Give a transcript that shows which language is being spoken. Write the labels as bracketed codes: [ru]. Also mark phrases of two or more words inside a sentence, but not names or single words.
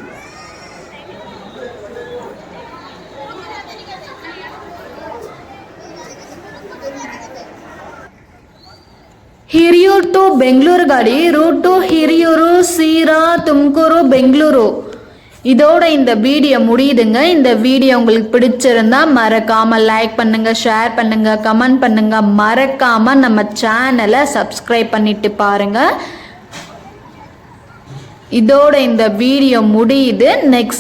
[kn] ಹಿರಿಯೂರು ಟು ಬೆಂಗಳೂರು ಗಾಡಿ ರೂಟ್ ಟು ಹಿರಿಯೂರು, ಸೀರಾ, ತುಮಕೂರು, ಬೆಂಗಳೂರು. [ta] இதோட இந்த வீடியோ முடியுதுங்க. இந்த வீடியோ உங்களுக்கு பிடிச்சிருந்தா மறக்காம லைக் பண்ணுங்க, ஷேர் பண்ணுங்க, கமெண்ட் பண்ணுங்க. மறக்காம நம்ம சேனலை சப்ஸ்கிரைப் பண்ணிட்டு பாருங்க. இதோட இந்த வீடியோ முடியுது.